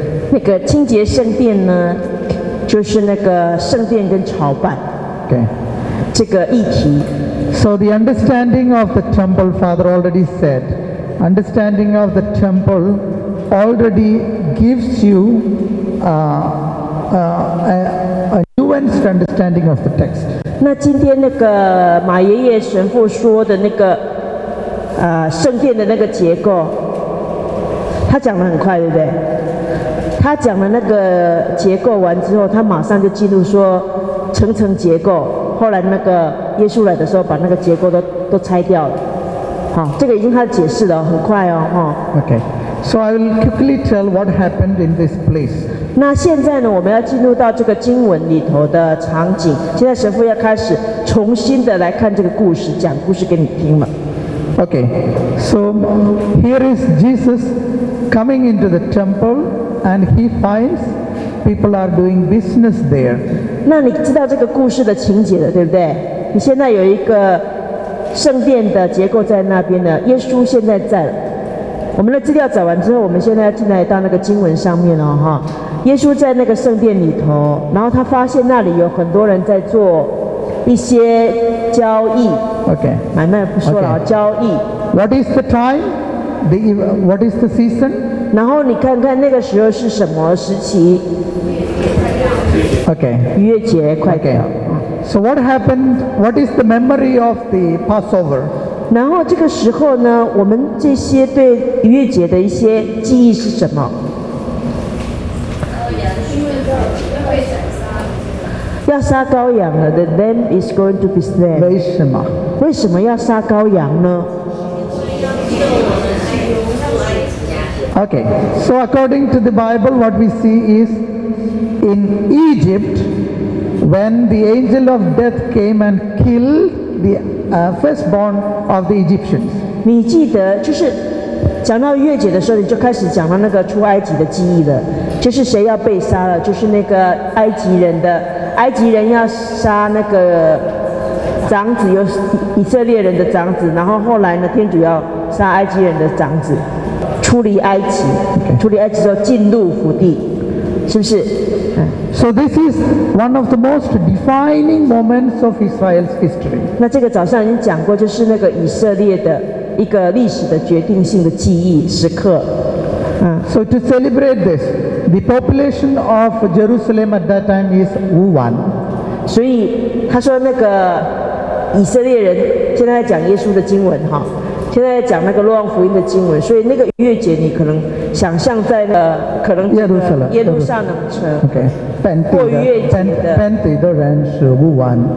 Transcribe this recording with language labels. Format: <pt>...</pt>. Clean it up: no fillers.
<zh>那个清洁圣殿呢，就是那个圣殿跟朝拜。</zh> <en>Okay.</en> <zh>这个议题。</zh> <en>So the understanding of the temple, Father already said, understanding of the temple already gives you a nuanced understanding of the text.</en> <zh>那今天那个马爷爷神父说的那个圣殿的那个结构，他讲得很快，对不对？他讲了那个结构完之后，他马上就进入说层层结构。后来那个耶稣来的时候，把那个结构都拆掉了。好，这个已经他解释了，很快哦，哈。</zh> <en>Okay. So I will quickly tell what happened in this place.</en> <zh>那现在呢，我们要进入到这个经文里头的场景。现在神父要开始重新的来看这个故事，讲故事给你听了。</zh> <en>Okay. So here is Jesus coming into the temple, and he finds people are doing business there.</en> <zh>那你知道这个故事的情节了，对不对？你现在有一个圣殿的结构在那边呢，耶稣现在在了。我们的资料找完之后，我们现在要进来到那个经文上面哦，哈。耶稣在那个圣殿里头，然后他发现那里有很多人在做一些交易。</zh> <en>Okay.</en> <zh>买卖不说了，</zh> <en>Okay.</en> <zh>交易。</zh> <en>What is the time? What is the season?</en> <zh>然后你看看那个时候是什么时期？</zh> <en>Okay.</en> <zh>逾越节快到。</zh> <en>Okay. So what happened? What is the memory of the Passover?</en> <zh>然后这个时候呢，我们这些对逾越节的一些记忆是什么？要杀羔羊了</zh> <en>，The lamb is going to be slain。</en> <zh>为什么？为什么要杀羔羊呢？</zh> <en>Okay. So according to the Bible, what we see is in Egypt, when the angel of death came and killed the firstborn of the Egyptians.</en> <zh>你记得，就是讲到逾越节的时候，你就开始讲到那个出埃及的记忆了，就是谁要被杀了，就是那个埃及人要杀那个长子，有以色列人的长子，然后后来呢，天主要杀埃及人的长子，出离埃及，出离埃及之后进入福地，是不是</zh> <en>？So this is one of the most defining moments of Israel's history.</en> <zh>那这个早上已经讲过，就是那个以色列的一个历史的决定性的记忆时刻。</zh> <en>So to celebrate this, the population of Jerusalem at that time is 5 万。</en> <zh>所以他说那个以色列人现在在讲耶稣的经文哈。现在讲那个若望福音的经文，所以那个逾越节你可能想象在可能耶路撒冷城，</zh> <en>Okay.</en> <zh>过逾越节的本地的人是5万，</zh>